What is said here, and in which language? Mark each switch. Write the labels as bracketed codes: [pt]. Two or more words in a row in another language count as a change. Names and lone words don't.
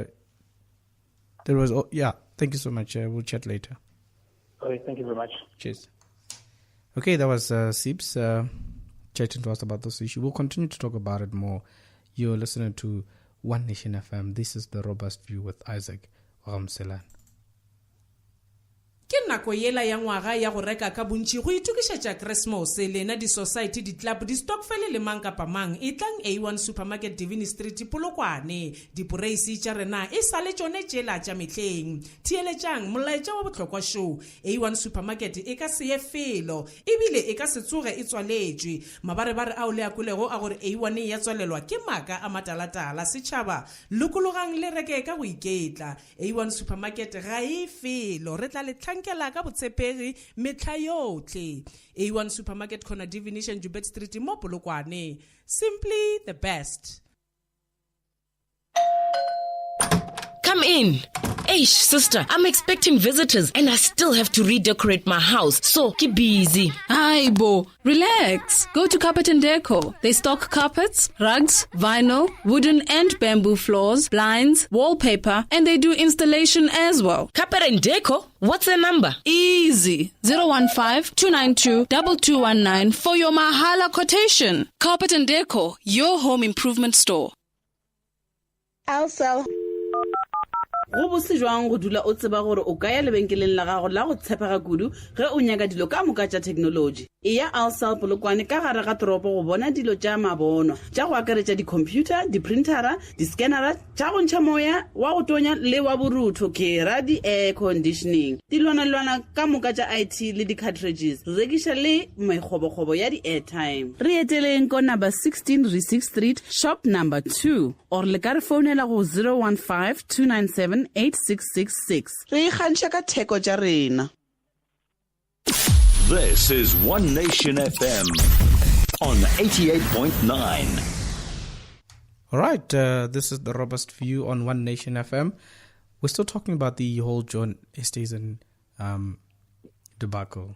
[en] Thank you so much. We'll chat later. Okay, thank you very much. Cheers. Okay, that was Sips chatting to us about this issue. We'll continue to talk about it more. You're listening to One Nation FM. This is The Robust View with Isaac Ramselan. [nso] Ke nako yela ya ngwaga ya go reka ka bontši go itukišetša Christmas lena di-society di-club di-stockfele le mang kapa mang e tlang A1 Supermarket Divini Street Polokwane diporeisi tša rena e sale tšone tšela tša mehleng theeletšang molaetša wa bohlokwa show A1 Supermarket e ka se ye felo ebile e ka se tsoge e tswaletšwe mabarebare ao le a kwelego a gore A1 ya tswalelwa ke maka a matalatala setšhaba lokologang le reke ka go iketla A1 Supermarket ga e felo re tla le tlhankela tholahala ka botshepegi metla yotlhe. [en] A1 Supermarket Corner Divination Jubet Street mo Polokwane. Simply the best. Come in. Eish, sister, I'm expecting visitors and I still have to redecorate my house, so keep busy. Hi, Bo. Relax. Go to Carpet and Deco. They stock carpets, rugs, vinyl, wooden and bamboo floors, blinds, wallpaper, and they do installation as well. Carpet and Deco? What's the number? Easy. 015-292-2219 for your Mahala quotation. Carpet and Deco, your home improvement store. Also. [nso] Go botse jwang go dula o tseba gore o ka ya lebenkeleng la gago la go tshepega kudu ge o nyaka dilo ka moka tša technology. Iya Alsal Polokwane ka gare ga toropo go bona dilo tša mabono tša go akaretša di-computer, di-printera, di-scannera tša go ntšha moya wa go tonya le wa borutho ke ra di-air conditioning. Dilwana ka moka tša IT le di-cartridges. Rekiša le mekgobogobo ya di-airtime. Re eteleng ko number 16 Re6 Street, shop number 2. Or le ka re founela go 015-297-8666. Re ikgantšha ka theko tša rena. [en] This is One Nation FM on 88.9. All right, this is the Robust View on One Nation FM. We're still talking about the whole John Easthuizen debacle.